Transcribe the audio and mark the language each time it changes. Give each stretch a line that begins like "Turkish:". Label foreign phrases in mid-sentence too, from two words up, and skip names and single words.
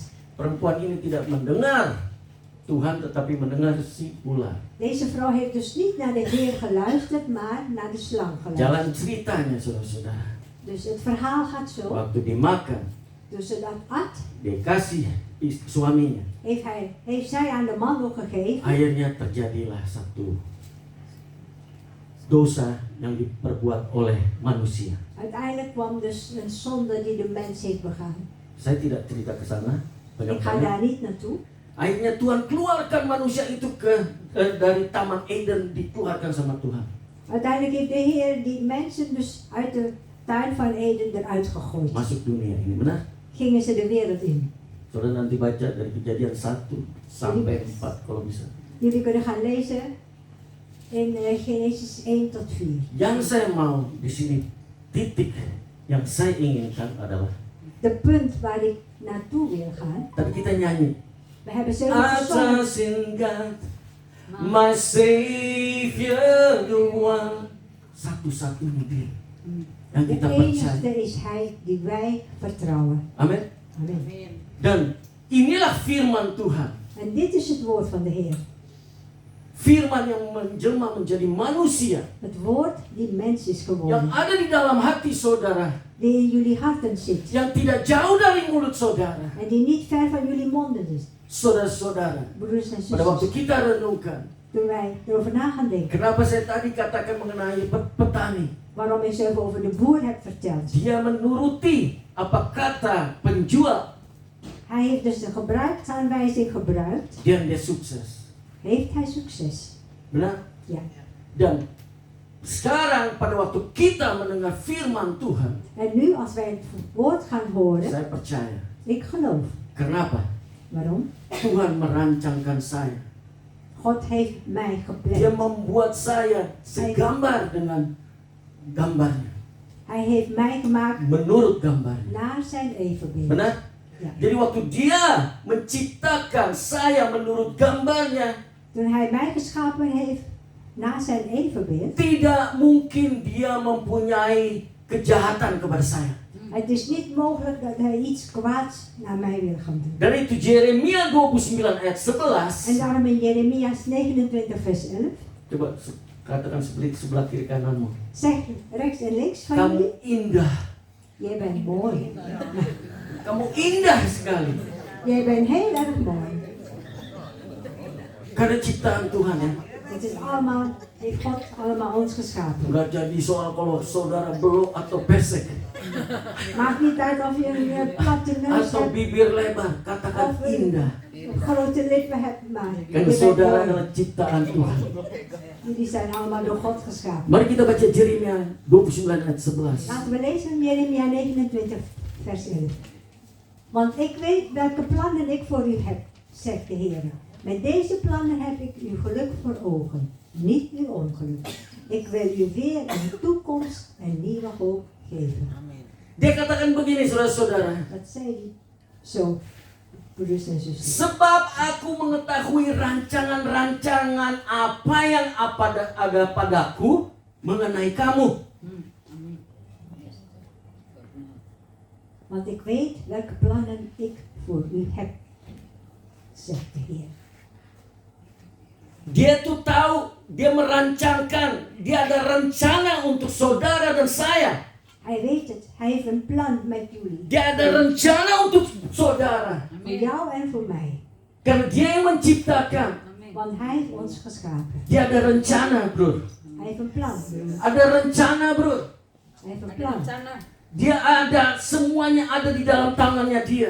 Indonesian: Perempuan ini tidak mendengar Tuhan, tetapi mendengar si ular.
Dutch: Deze vrouw heeft dus niet naar de Heer geluisterd, maar naar de slang geluisterd.
Indonesian: Jalan ceritanya saudara-saudara,
Dutch: Dus het verhaal gaat zo.
Indonesian: waktu dimakan,
Dutch: Dus dat at
Indonesian: dikasih suaminya.
Dutch: heeft zij aan de man ook gegeven.
Indonesian: Akhirnya terjadilah satu dosa yang diperbuat oleh manusia.
Dutch: Uiteindelijk kwam dus een zonde die de mens heeft begaan.
Indonesian: Saya tidak cerita ke sana
Dutch: Ik ga
Indonesian: banyak-banyak.
Dutch: daar niet naartoe.
Indonesian: Akhirnya Tuhan keluarkan manusia itu dari Taman Eden, dikeluarkan sama Tuhan.
Dutch: Uiteindelijk heeft de Heer die mensen dus uit de tuin van Eden eruit gegooid.
Indonesian: Masuk dunia ini, benar?
Dutch: Gingen ze de wereld in.
Indonesian: Saudara nanti baca dari Kejadian 1 sampai 4 kalau bisa.
Dutch: Jullie kunnen gaan lezen in Genesis 1 tot 4.
Indonesian: Yang saya mau di sini, titik yang saya inginkan adalah,
Dutch: De punt waar ik naartoe wil gaan.
Indonesian: tadi kita nyanyi,
Dutch: We hebben zelf gezongen.
English: Trust in God, my Savior, the one,
Indonesian: satu-satunya dia yang
Dutch: De
Indonesian: kita percaya.
Dutch: enigste is Hij die wij vertrouwen.
Indonesian: Amin.
Dutch: Amen.
Indonesian: Dan inilah firman Tuhan.
Dutch: En dit is het woord van de Heer.
Indonesian: Firman yang menjelma menjadi manusia,
Dutch: Het woord die mens is
Indonesian: yang
Dutch: geworden.
Indonesian: ada di dalam hati saudara.
Dutch: die in jullie harten zit.
Indonesian: yang tidak jauh dari mulut saudara.
Dutch: En die niet ver van jullie monden is.
Indonesian: Saudara-saudara,
Dutch: Broeders en
Indonesian: pada waktu
Dutch: zusters.
Indonesian: kita renungkan,
Dutch: Toen wij erover na gaan denken.
Indonesian: kenapa saya tadi katakan mengenai petani?
Dutch: Waarom ik zo even over de boer heb verteld.
Indonesian: Dia menuruti apa kata penjual
Dutch: Hij heeft dus de gebruiksaanwijzing gebruikt.
Indonesian: dan dia sukses.
Dutch: Heeft hij succes?
Indonesian: Benar?
Dutch: Ja.
Indonesian: Dan sekarang pada waktu kita mendengar firman Tuhan,
Dutch: En nu als wij het woord gaan horen.
Indonesian: saya percaya.
Dutch: Ik geloof.
Indonesian: Kenapa?
Dutch: Waarom?
Indonesian: Tuhan merancangkan saya.
Dutch: God heeft mij
Indonesian: Dia
Dutch: gepland.
Indonesian: membuat saya segambar dengan gambarnya.
Dutch: Hij heeft mij gemaakt
Indonesian: Menurut gambarnya.
Dutch: naar zijn evenbeeld.
Indonesian: Benar?
Dutch: Ja.
Indonesian: Jadi waktu dia menciptakan saya menurut gambarnya,
Dutch: Toen hij mij geschapen heeft naar zijn evenbeeld.
Indonesian: tidak mungkin dia mempunyai kejahatan kepada saya.
Dutch: Het is niet mogelijk dat hij iets kwaads naar mij wil gaan doen.
Indonesian: Dan itu Yeremia 29 ayat 11.
Dutch: En daarom in Jeremias 29 vers 11.
Indonesian: Coba katakan sebelah kiri kananmu.
Dutch: Zeg rechts en links van
Indonesian: Kamu
Dutch: jullie.
Indonesian: indah.
Dutch: Jij bent mooi.
Indonesian: Kamu indah sekali.
Dutch: Jij bent heel erg mooi.
Indonesian: Karena ciptaan Tuhan ya.
Dutch: Het is allemaal, heeft God allemaal ons geschapen.
Indonesian: Enggak jadi soal kalau saudara belok atau pesek.
Dutch: Maakt niet uit of je een platte neus
Indonesian: Atau
Dutch: hebt
Indonesian: bibir lebar. Katakan
Dutch: of
Indonesian: indah.
Dutch: een grote lippen hebt, maar je
Indonesian: Karena
Dutch: bent
Indonesian: saudara
Dutch: mooi.
Indonesian: adalah ciptaan Tuhan.
Dutch: Jullie zijn allemaal door God geschapen.
Indonesian: Mari kita baca Yeremia 29 ayat 11.
Dutch: Laten we lezen Jeremia 29 vers 11. Want ik weet welke plannen ik voor u heb, zegt de Heer. Met deze plannen heb ik uw geluk voor ogen, niet uw ongeluk. Ik wil u weer een toekomst en nieuwe hoop geven.
Indonesian: Dia katakan begini saudara-saudara.
Dutch: Dat zei hij zo, broeders en zusters.
Indonesian: Sebab aku mengetahui rancangan-rancangan apa yang ada padaku mengenai kamu.
Dutch: Want ik weet welke plannen ik voor u heb, zegt de Heer.
Indonesian: Dia tuh tahu, dia merancangkan, dia ada rencana untuk saudara dan saya.
Dutch: Hij weet het, hij heeft een plan met jullie.
Indonesian: Dia ada rencana untuk saudara.
Dutch: Voor jou en voor mij.
Indonesian: Karena dia yang menciptakan.
Dutch: Want hij heeft ons geschapen.
Indonesian: Dia ada rencana, bro.
Dutch: Hij heeft een plan.
Indonesian: Ada rencana, bro.
Dutch: Hij heeft een plan.
Indonesian: Dia ada, semuanya ada di dalam tangannya dia.